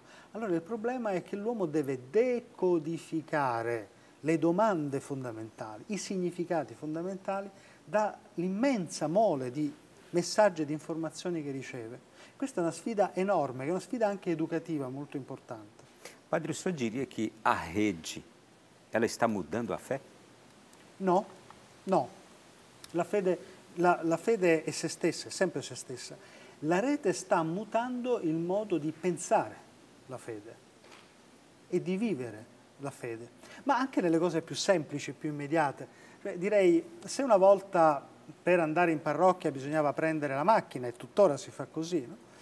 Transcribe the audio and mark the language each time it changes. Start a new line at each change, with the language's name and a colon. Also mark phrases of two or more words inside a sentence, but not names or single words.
Italian: Allora il problema è che l'uomo deve decodificare le domande fondamentali, i significati fondamentali dall'immensa mole di messaggi e di informazioni che riceve. Questa è una sfida enorme, che è una sfida anche educativa molto importante.
Portuguese: Padre, o senhor diria que a rede, ela está mudando a fé?
Italian: No, no. La fede è se stessa, è sempre se stessa. La rete sta mutando il modo di pensare la fede e di vivere la fede, ma anche nelle cose più semplici, più immediate. Cioè, direi, se una volta per andare in parrocchia bisognava prendere la macchina, e tuttora si fa così, no?